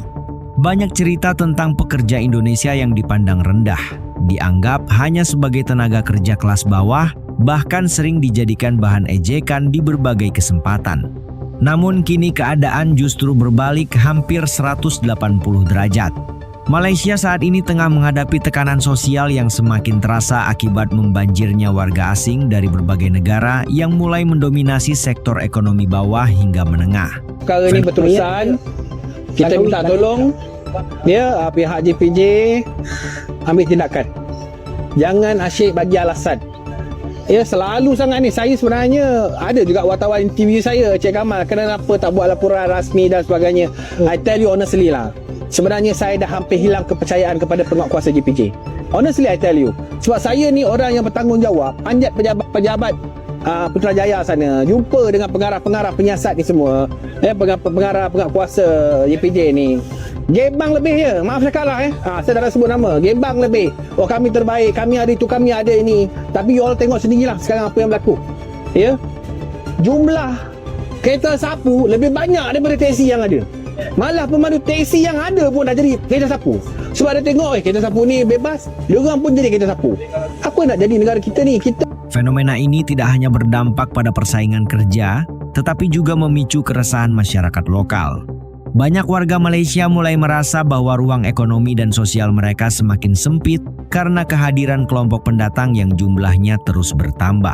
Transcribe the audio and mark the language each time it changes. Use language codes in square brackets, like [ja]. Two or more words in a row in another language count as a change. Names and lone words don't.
[id] Banyak cerita tentang pekerja Indonesia yang dipandang rendah, dianggap hanya sebagai tenaga kerja kelas bawah, bahkan sering dijadikan bahan ejekan di berbagai kesempatan. Namun kini keadaan justru berbalik hampir 180 derajat. Malaysia saat ini tengah menghadapi tekanan sosial yang semakin terasa akibat membanjirnya warga asing dari berbagai negara yang mulai mendominasi sektor ekonomi bawah hingga menengah. [ms] Perkara ni berterusan, kita minta tolong pihak JPJ ambil tindakan. Jangan asyik bagi alasan. Selalu sangat ni. Saya sebenarnya ada juga wartawan TV saya, Cik Kamal, kenapa tak buat laporan rasmi dan sebagainya. [en] I tell you honestly [ms] lah, sebenarnya saya dah hampir hilang kepercayaan kepada penguatkuasa JPJ. [en] Honestly I tell you. [ms] Sebab saya ni orang yang bertanggungjawab, panjat pejabat-pejabat Putrajaya sana, jumpa dengan pengarah-pengarah penyiasat ni semua, pengarah-penguatkuasa JPJ ni. Gebang lebih je, maaf cakap lah saya dah sebut nama, gebang lebih. Oh kami terbaik, kami ada itu, kami ada ini. Tapi [en] you all [ms] tengok sendirilah sekarang apa yang berlaku. Jumlah kereta sapu lebih banyak daripada teksi yang ada. Malah pemandu teksi yang ada pun dah jadi kereta sapu. Sebab dia tengok kereta sapu ni bebas, diorang pun jadi kereta sapu. Apa nak jadi negara kita ni? [id] Fenomena ini tidak hanya berdampak pada persaingan kerja, tetapi juga memicu keresahan masyarakat lokal. Banyak warga Malaysia mulai merasa bahwa ruang ekonomi dan sosial mereka semakin sempit karena kehadiran kelompok pendatang yang jumlahnya terus bertambah.